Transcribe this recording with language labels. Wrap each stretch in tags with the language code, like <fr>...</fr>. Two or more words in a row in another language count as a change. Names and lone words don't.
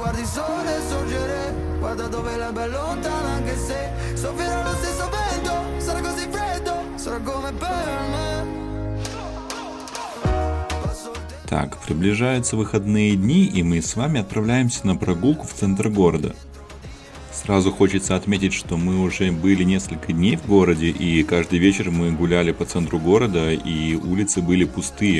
<it>sole sorgere, guarda dove la è lontana anche se soffierà lo stesso vento, sarà così freddo, sarà come per me.</it> <ru>Так, приближаются выходные дни, и мы с вами отправляемся на прогулку в центр города. Сразу хочется отметить, что мы уже были несколько дней в городе, и каждый вечер мы гуляли по центру города, и улицы были пустые.</ru>